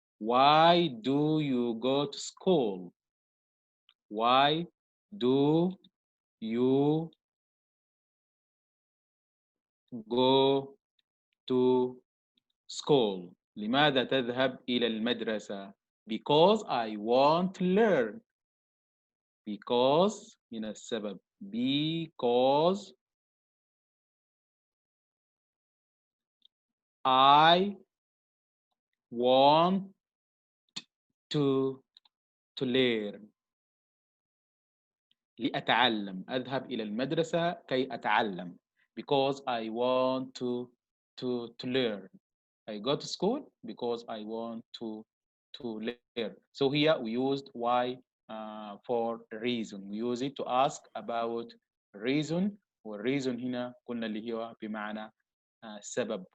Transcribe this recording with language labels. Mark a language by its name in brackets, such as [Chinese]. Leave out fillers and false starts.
[English] Why do you go to school? Why do you go to school. [Arabic] لماذا تذهب إلى المدرسة؟ [English] Because I want to learn. [Arabic] Because من السبب. [English] Because I want to learn. [Arabic] لأتعلم. أذهب إلى المدرسة كي أتعلم. [English] Because I want to learn. I go to school because I want to learn. So here we used why for reason. We use it to ask about reason. [Arabic] والreason هنا قلنا اللي هو بمعنى سبب.